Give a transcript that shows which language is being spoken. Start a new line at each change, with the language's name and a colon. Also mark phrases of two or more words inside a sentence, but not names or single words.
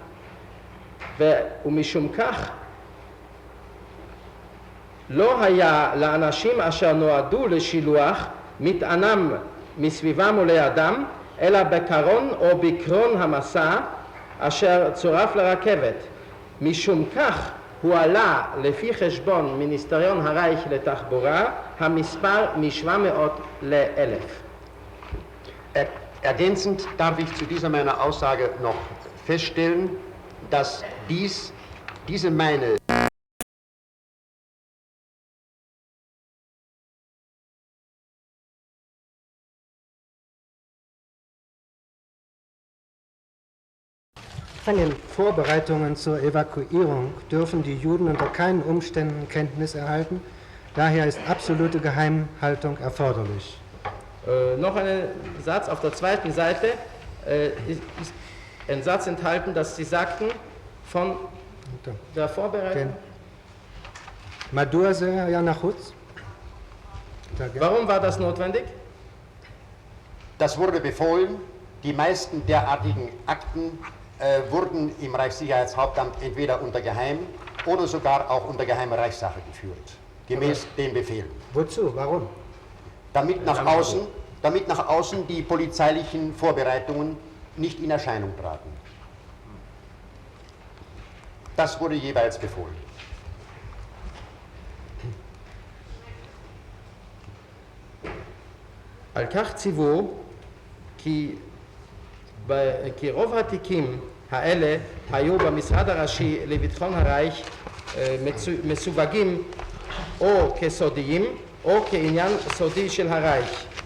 Hebrew: ומשום כך לא היה לאנשים אשר נועדו לשילוח מטענם מסביבם ולידם, אלא בקרון או בקרון המסע אשר צורף לרכבת. משום כך הועלה לפי חשבון מיניסטריון הרייך לתחבורה המספר מ-700 ל-1000.
German: Ergänzend darf ich zu dieser meiner Aussage noch feststellen, dass diese meine Von den Vorbereitungen zur Evakuierung dürfen die Juden unter keinen Umständen Kenntnis erhalten. Daher ist absolute Geheimhaltung erforderlich. Noch ein Satz auf der zweiten Seite ist ein Satz enthalten, dass Sie sagten von der Vorbereitung.
Hebrew: מדוע זה היה נחוץ?
German: Warum war das notwendig? Das wurde befohlen. Die meisten derartigen Akten wurden im Reichssicherheitshauptamt entweder unter Geheim oder sogar auch unter geheimer Reichssache geführt, gemäß dem Befehl. Wozu? Warum? Damit nach außen die polizeilichen Vorbereitungen nicht in Erscheinung traten. Das wurde jeweils befohlen.
Hebrew: על כך ציוו כי רוב התיקים האלה היו במשרד הראשי לביטחון הרייך מסווגים או כסודיים או כעניין סודי של הרייך.